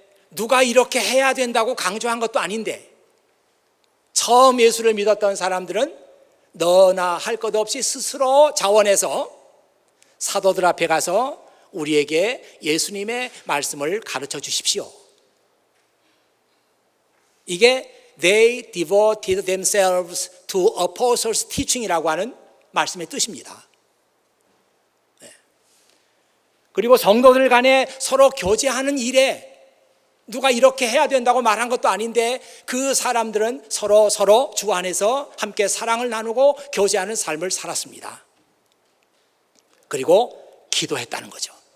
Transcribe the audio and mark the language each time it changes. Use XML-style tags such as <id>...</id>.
<ko>누가 이렇게 해야 된다고 강조한 것도 아닌데, 처음 예수를 믿었던 사람들은 너나 할 것 없이 스스로 자원해서 사도들 앞에 가서 우리에게 예수님의 말씀을 가르쳐 주십시오. 이게</ko> <en>They devoted themselves to apostles' teaching이라고</en> <ko>하는 말씀의 뜻입니다. 그리고 성도들 간에 서로 교제하는 일에 누가 이렇게 해야 된다고 말한 것도 아닌데 그 사람들은 서로 주 안에서 함께 사랑을 나누고 교제하는 삶을 살았습니다. 그리고 기도했다는 거죠.</ko>